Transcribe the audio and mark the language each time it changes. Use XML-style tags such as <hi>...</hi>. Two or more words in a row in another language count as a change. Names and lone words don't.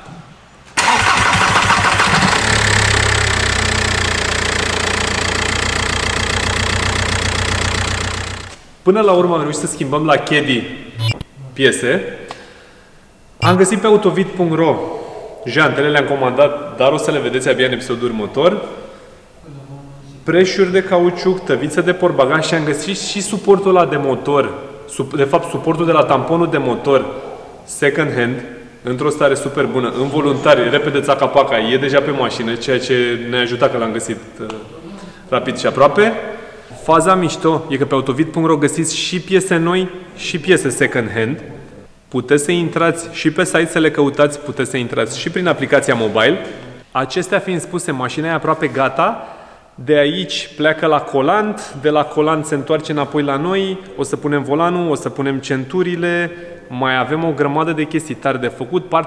<ro>Până la urmă am reușit să schimbăm la Caddy piese. Am găsit pe autovid.ro jantele, le-am comandat, dar o să le vedeți abia în episodul următor. Preșuri de cauciuc, tăviță de portbagaj și am găsit și suportul ăla de motor, de fapt suportul de la tamponul de motor</ro> <en>second hand,</en> <ro>într-o stare super bună, în voluntari, repede țaca-paca, e deja pe mașină, ceea ce ne-a ajutat că l-am găsit rapid și aproape. Faza mișto e că pe autovid.ro găsiți și piese noi și piese</ro> <en>second hand.</en> <ro>Puteți să intrați și pe site să le căutați, puteți să intrați și prin aplicația mobile. Acestea fiind spuse, mașina e aproape gata. De aici pleacă la colant, de la colant se întoarce înapoi la noi, o să punem volanul, o să punem centurile, mai avem o grămadă de chestii tari de făcut.</ro>